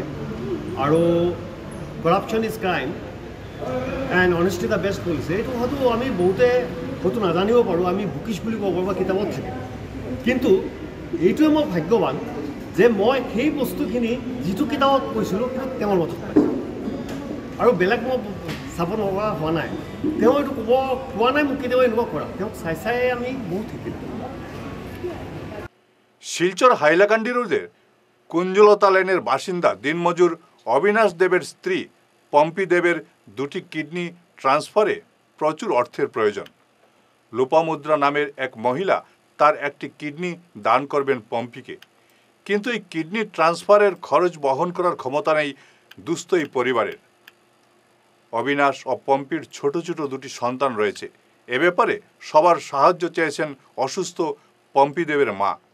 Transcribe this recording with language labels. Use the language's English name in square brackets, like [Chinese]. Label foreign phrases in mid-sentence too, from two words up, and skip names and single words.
[Assamese] আৰু [English] corruption is crime and honesty the best policy [Assamese] এইটো হয়তো আমি বহুতে হয়তো নাজানিব পাৰোঁ আমি বুকিছ বুলি ক'ব পাৰোঁ বা কিতাপত থাকে কিন্তু এইটোৱে মই ভাগ্যৱান যে মই সেই বস্তুখিনি যিটো কিতাপত কৈছিলোঁ কিন্তু তেওঁৰ মাজত পাইছোঁ আৰু বেলেগ মই চাব লগা হোৱা নাই তেওঁ এইটো ক'ব কোৱা নাই মোক কেতিয়াবা এনেকুৱা কৰা তেওঁক চাই চাই আমি বহুত শিকিলোঁ [Bangla] শিলচর হাইলাকান্দি রোডের কুঞ্জলতা লেনের বাসিন্দা দিনমজুর অবিনাশ দেবের স্ত্রী পম্পি দেবের দুটি কিডনি ট্রান্সফারে প্রচুর অর্থের প্রয়োজন লোপামুদ্রা নামের এক মহিলা তার একটি কিডনি দান করবেন পম্পিকে কিন্তু এই কিডনি ট্রান্সফারের খরচ বহন করার ক্ষমতা নেই দুস্থ এই পরিবারের অবিনাশ ও পম্পির ছোট ছোট দুটি সন্তান রয়েছে এ ব্যাপারে সবার সাহায্য চেয়েছেন অসুস্থ পম্পি দেবের মা